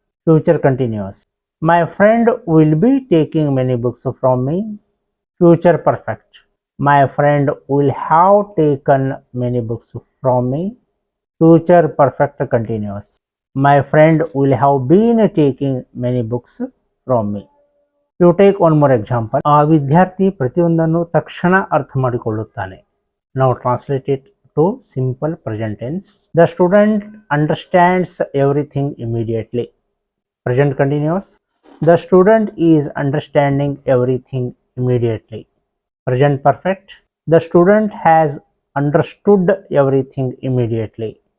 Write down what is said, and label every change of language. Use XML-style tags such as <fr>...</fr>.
<en>Future continuous. My friend will be taking many books from me. Future perfect. My friend will have taken many books from me. Future perfect continuous. My friend will have been taking many books from me. You take one more example.</en> <kn>ಆ ವಿದ್ಯಾರ್ಥಿ ಪ್ರತಿಯೊಂದನ್ನು ತಕ್ಷಣ ಅರ್ಥ ಮಾಡಿಕೊಳ್ಳುತ್ತಾನೆ.</kn> <en>Now translate it to simple present tense. The student understands everything immediately. Present continuous. The student is understanding everything immediately. Present perfect. The student has understood everything immediately.</en>